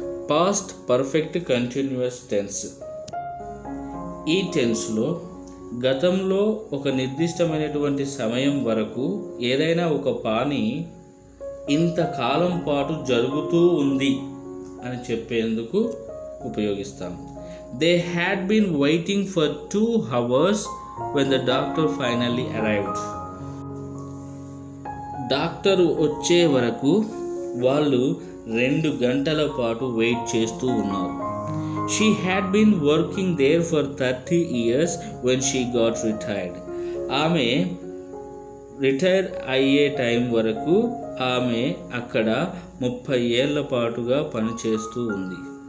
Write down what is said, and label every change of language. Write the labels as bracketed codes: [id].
[te] Past perfect continuous tense. ఈ టెన్స్లో గతంలో ఒక నిర్దిష్టమైనటువంటి సమయం వరకు ఏదైనా ఒక పని ఇంతకాలం పాటు జరుగుతూ ఉంది అని చెప్పేందుకు ఉపయోగిస్తాం. [en] They had been waiting for 2 hours when the doctor finally arrived. [te] Doctor వచ్చే వరకు వాళ్ళు 2 గంటల పాటు వెయిట్ చేస్తూ ఉన్నారు. [en] She had been working there for 30 years when she got retired. [te] ఆమె రిటైర్ అయ్యే టైం వరకు ఆమె అక్కడ 30 ఏళ్ల పాటుగా పనిచేస్తూ ఉంది.